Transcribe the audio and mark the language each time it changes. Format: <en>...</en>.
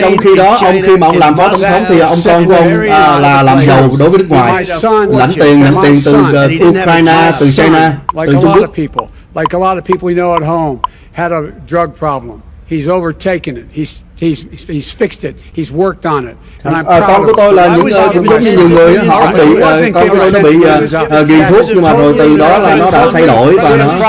<vi>Trong khi đó, khi mà ông làm phó tổng thống thì ông con của ông là làm giàu đối với nước ngoài, lãnh tiền từ Ukraine, từ China, từ Trung Quốc.</vi> <en>Like a lot of people we know at home had a drug problem. He's overtaken it. He's fixed it. He's worked on it. And I'm proud</en> <vi>con của tôi là giống như nhiều người họ bị con của tôi nó bị nghiện thuốc nhưng mà rồi từ đó là nó đã thay đổi và nó</vi>